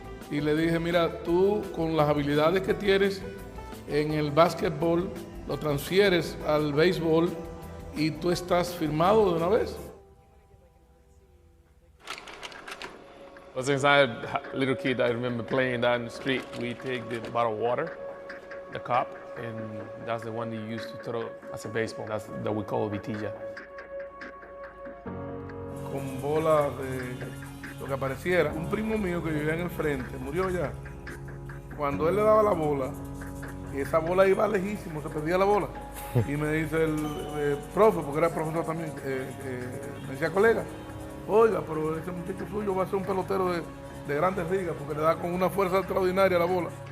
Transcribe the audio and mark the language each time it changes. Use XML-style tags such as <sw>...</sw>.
<es>Y le dije, mira, tú con las habilidades que tienes en el básquetbol, lo transfieres al béisbol y tú estás firmado de una vez.</es> <en>Well, since I was a little kid, I remember playing down the street. We take the bottle of water, the cup, and that's the one that you used to throw as a baseball. That's that we call vitilla.</en> <es>Con bola de lo que apareciera. Un primo mío que vivía en el frente, murió ya. Cuando él le daba la bola, y esa bola iba lejísimo, se perdía la bola. Y me dice el profe, porque era profesor también, me decía, colega, oiga, pero ese muchacho suyo va a ser un pelotero de grandes ligas, porque le da con una fuerza extraordinaria la bola.</es>